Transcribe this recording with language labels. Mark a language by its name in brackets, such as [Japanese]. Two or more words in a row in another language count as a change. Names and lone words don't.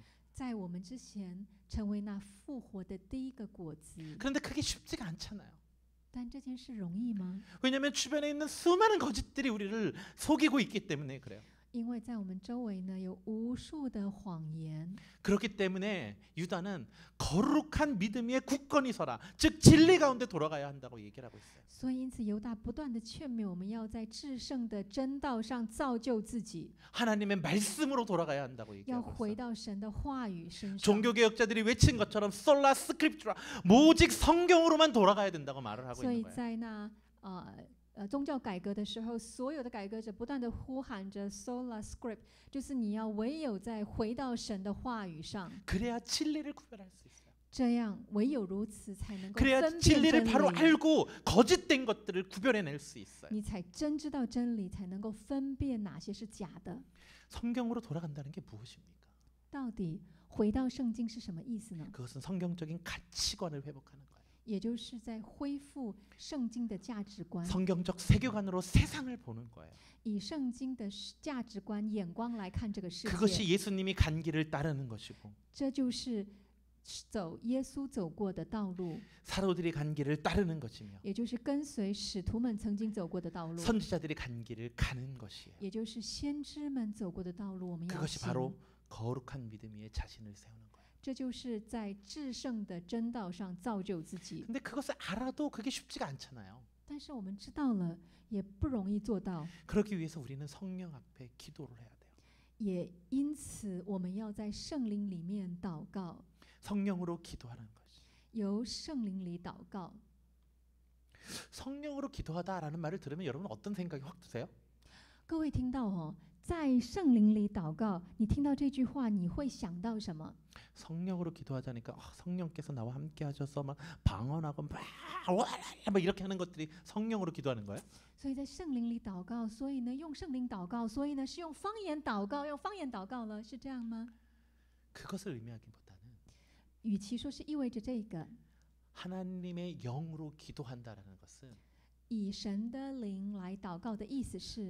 [Chinese] 在我们之前成为那复活的第一个果子。 [Korean] 그런데 그게 쉽지가 않잖아요. [Chinese] 但这件事容易吗？ [Korean] 왜냐하면 주변에 있는 수많은 거짓들이 우리를 속이고 있기 때문에 그래요. [Chinese] 因为在我们周围呢，有无数的谎言， [Korean] 그렇기 때문에 유다는 거룩한 믿음 위에 굳건히 서라. 즉 진리 가운데 돌아가야 한다고 얘기를 하고 있어요. [Chinese] 所以因此犹大不断的劝勉我们要在至圣的真道上造就自己， [Korean] 하나님의 말씀으로 돌아가야 한다고 [Chinese] 要 [Korean] 얘기하고 [Chinese] 回 [Korean] 있어요. [Chinese] 到神的话语身上。 [Korean] 종교개혁자들이 외친 것처럼 [Latin] sola scriptura [Korean] 오직 성경으로만 돌아가야 된다고 말을 하고 [Chinese] 所以 [Korean] 있는 거예요. [Chinese] 在那宗教改革的时候，所有的改革者不断的呼喊着 [Latin] sola script， [Chinese] 就是你要唯有在回到神的话语上， [Korean] 그래야 진리를 구별할 수 있어요. [Chinese] 这样唯有如此才能够 [Korean] 그래야 [Chinese] 分辨 [Korean] 진리를 [Chinese] 真 [Korean] 바로 [Chinese] 理， [Korean] 알고 거짓된 것들을 구별해낼 수 있어요. [Chinese] 你才真知道真理，才能够分辨哪些是假的。 [Korean] 성경으로 돌아간다는 게 무엇입니까? [Chinese] 到底回到圣经是什么意思呢？ [Korean] 그것은 성경적인 가치관을 회복하는 거예요. [Chinese] 也就是在恢复圣经的价值观， [Korean] 성경적 세계관으로 세상을 보는 거예요. [Chinese] 以圣经的价值观眼光来看这个世 [Korean] 그것이 [Chinese] 界， [Korean] 예수님이 간 길을 따르는 것이고 [Chinese] 这就是走耶稣走过的道路， [Korean] 사도들이 간 길을 따르는 것이며 [Chinese] 也就是跟随使徒们曾经走过的道路， [Korean] 선지자들이 간 길을 가는 것이에요. [Chinese] 也就是先知们走过的道路，我们要 [Korean] 그것이 [Chinese] 行。 [Korean] 바로 거룩한 믿음 위에 자신을 세우는 거예요. [Chinese] 这就是在至圣的真道上造就自己。 [Korean] 근데 그것을 알아도 그게 쉽지가 않잖아요. [Chinese] 但是我们知道了，也不容易做到。 [Korean] 그러기 위해서 우리는 성령 앞에 기도를 해야 돼요. [Chinese] 也因此，我们要在圣灵里面祷告， [Korean] 성령으로 기도하는 것이. [Chinese] 由圣灵里祷告。 [Korean] 성령으로 기도하다라는 말을 들으면 여러분 어떤 생각이 확 드세요? [Chinese] 各位听到哦，在圣灵里祷告，你听到这句话，你会想到什么？ [Korean] 성령으로 기도하자니까 성령께서 나와 함께 하셔서 막 방언하고 막 이렇게 하는 것들이 성령으로 기도하는 거예요? [Chinese] 所以在圣灵里祷告，所以呢，用圣灵祷告，所以呢，是用方言祷告，用方言祷告了，是这样吗？ [Korean] 그것을 의미하기보다는 [Chinese] 与其说是意味着这个， [Korean] 하나님의 영으로 기도한다라는 것은 [Chinese] 以神的灵来祷告的意思是，